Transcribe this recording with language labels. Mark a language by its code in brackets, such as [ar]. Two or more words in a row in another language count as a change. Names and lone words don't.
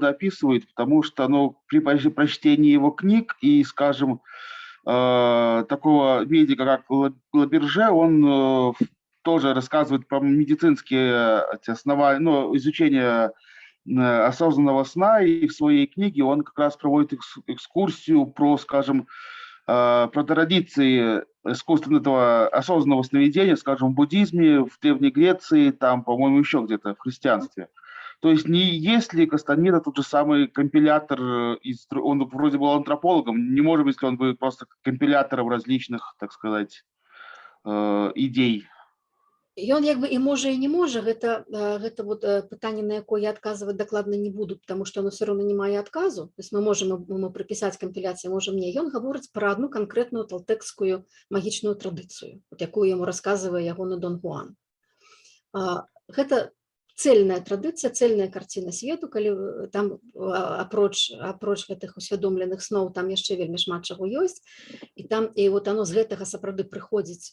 [ru] описывает, потому что, при прочтении его книг и, скажем, такого медика, как Лаберже, он тоже рассказывает про медицинские основания, изучение осознанного сна, и в своей книге он как раз проводит экскурсию про, скажем, про традиции искусственного осознанного сновидения, скажем, в буддизме, в Древней Греции, там, по-моему, еще где-то в христианстве. То есть не есть ли Кастанеда тот же самый компилятор, он вроде был антропологом, не может быть, если он был просто компилятором различных, так сказать, идей. [be] Ён як бы і можа, і не можа, гэта вот пытанне, на якое я адказваць дакладна не буду, [ru] потому што оно все равно [be] не мае адказу. [ru] То есть мы можем ему припісаць кампіляцыю, можем не. [be] Ён гаворыць пра одну канкрэтную талтэкскую магічную традыцыю, вот якую яму расказвае ягоны Дон Хуан. Гэта цельная традыцыя, цельная карціна свету, калі там апроч гэтых усвядомленых сноў там яшчэ вельмі шмат чаго ёсць, і [ru] вот оно [be] з гэтага сапраўды прыходзіць.